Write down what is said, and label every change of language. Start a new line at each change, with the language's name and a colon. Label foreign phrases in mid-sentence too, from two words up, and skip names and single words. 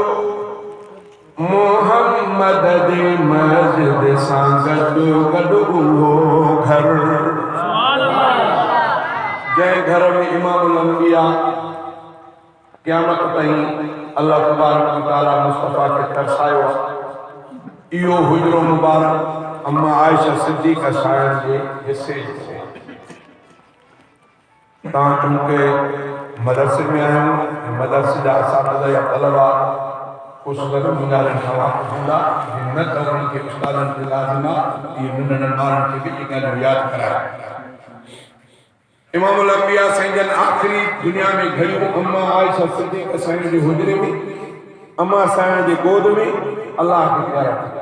Sindhi: मोहम्मद जी मस्जिद सां गॾु गॾु उहो घर जंहिं घर में इमामुल अंबिया क़यामत ताईं
Arabic: الله تبارك وتعالى
Sindhi: मुस्तफ़ा खे तरसायो आहे इहो हुजरो मुबारक अम्मा आयशा सिद्दीक़ा साहिब जे हिसे तव्हां चूंकि मदरसे में आहियूं मदरसे जा असातिज़ा या तलबा कुझु गॾु गुज़ारण खां हूंदा न त उन्हनि खे उस्तादनि खे लाज़िम आहे इहे नंढनि ॿारनि खे बि इहे ॻाल्हियूं यादि कराए इमामुल अंबिया साईं जन आख़िरी दुनिया में घड़ियूं अम्मा आयशा सिद्दीक़ा साईं जे हुजरे में अम्मा साईं जे गोद में अल्लाह खे प्यारा